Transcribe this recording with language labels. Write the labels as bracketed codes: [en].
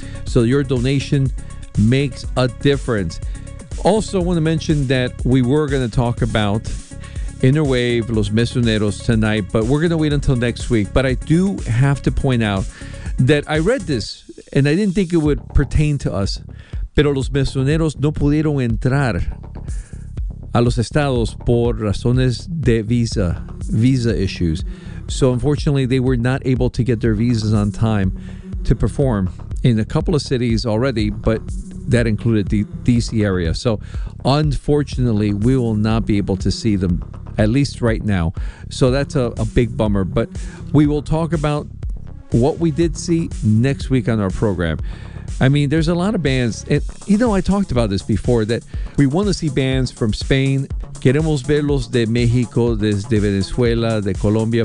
[en] So your donation makes a difference. Also, I want to mention that we were going to talk about Interwave Los Mesoneros tonight, but we're going to wait until next week. But I do have to point out that I read this, and I didn't think it would pertain to us. [es] Pero los mesoneros no pudieron entrar a los estados por razones de [en] visa issues. So unfortunately, they were not able to get their visas on time to perform in a couple of cities already, but that included the DC area. So unfortunately, we will not be able to see them, at least right now. So that's a big bummer, but we will talk about what we did see next week on our program. I mean, there's a lot of bands. And, you know, I talked about this before, that we want to see bands from Spain. [es] Queremos verlos de México, desde Venezuela, de Colombia.